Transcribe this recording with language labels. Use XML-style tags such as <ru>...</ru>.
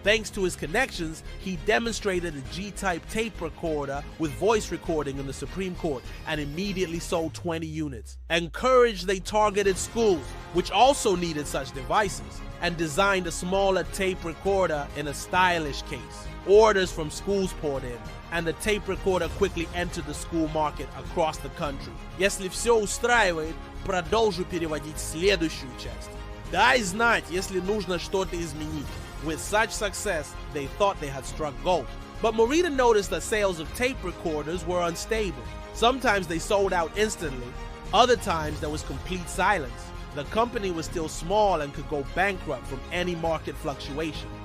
<en>Thanks to his connections, he demonstrated a G-type tape recorder with voice recording in the Supreme Court and immediately sold 20 units. Encouraged, they targeted schools, which also needed such devices, and designed a smaller tape recorder in a stylish case. Orders from schools poured in, and the tape recorder quickly entered the school market across the country.</en> <ru>Если все устраивает, продолжу переводить следующую часть. Дай знать, если нужно что-то изменить.</ru> <en>With such success, they thought they had struck gold. But Morita noticed that sales of tape recorders were unstable. Sometimes they sold out instantly, other times there was complete silence. The company was still small and could go bankrupt from any market fluctuation.</en>